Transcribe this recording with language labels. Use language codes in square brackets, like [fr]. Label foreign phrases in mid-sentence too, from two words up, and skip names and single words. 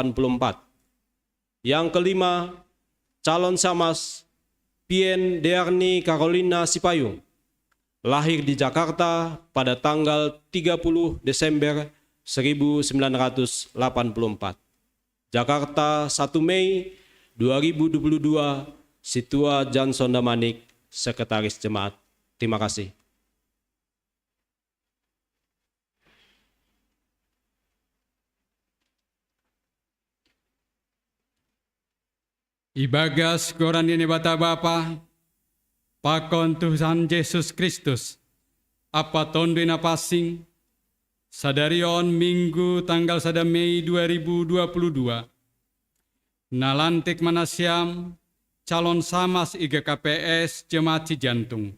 [id] Yang kelima, calon SAMAS Pien Dearni Carolina Sipayung, lahir di Jakarta pada tanggal 30 Desember 1984. Jakarta 1 Mei 2022, Situa Johnson Damanik, Sekretaris Jemaat. Terima kasih. [bts] Ibagas goran ini bata Bapa, pakon Tuhan Yesus Kristus, apa tondina pasing, sadarion [id] Minggu tanggal 1 Mei 2022, [bts] nalantik manasiam calon SAMAS IGKPS Jemaat Cijantung.